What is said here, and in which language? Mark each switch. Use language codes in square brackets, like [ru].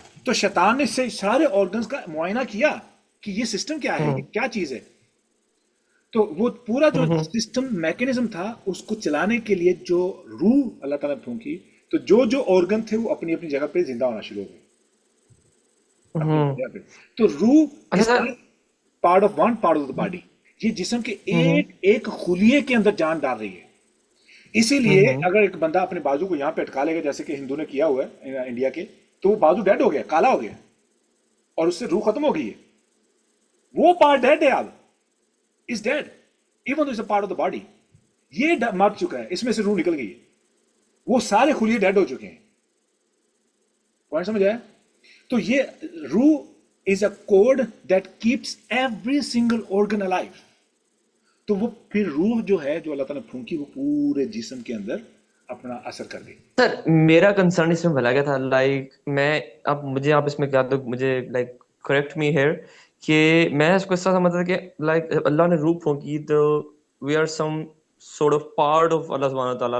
[ur] تو شیطان نے اس سے سارے آرگنز کا معائنہ کیا کہ یہ سسٹم کیا ہے، یہ کیا چیز ہے. تو وہ پورا جو سسٹم میکینزم تھا، اس کو چلانے کے لیے جو روح اللہ تعالیٰ نے پھونکی، تو جو جو آرگن تھے وہ اپنی اپنی جگہ پہ زندہ ہونا شروع ہو گئے اپنی جگہ پہ. تو روح اچھا [en] Is part of one part of the body. [ur] یہ جسم کے ایک خلیے کے اندر جان ڈال رہی ہے. اسی لیے اگر ایک بندہ اپنے بازو کو یہاں پہ اٹکا لے گا، جیسے کہ ہندو نے کیا ہوا ہے انڈیا کے، تو وہ بازو ڈیڈ ہو گیا، کالا ہو گیا، اور اس سے روح ختم ہو گئی ہے. وہ پارٹ ڈیڈ ہے اب، [en] Is dead even is a part of the body. [ur] یہ مر چکا ہے، اس میں سے روح نکل گئی ہے. وہ سارے خلیے ڈیڈ ہو چکے ہیں. پوائنٹ سمجھ آیا؟ تو یہ روح [en] Is a code that keeps every single organ alive. [ur] تو وہ پھر روح جو ہے، جو اللہ تعالیٰ نے پھونکی، وہ پورے جسم کے اندر اپنا اثر کر گئی. سر میرا کنسرن اس میں بھلا کیا تھا، لائک میں اب مجھے آپ اس میں کیا تو مجھے لائک [en] correct me here [ur] کہ میں اس کو اس طرح سمجھتا تھا کہ لائک اللہ نے روح پھونکی تو [en] we are some sort of part of [ur] اللہ سبحانہ تعالیٰ.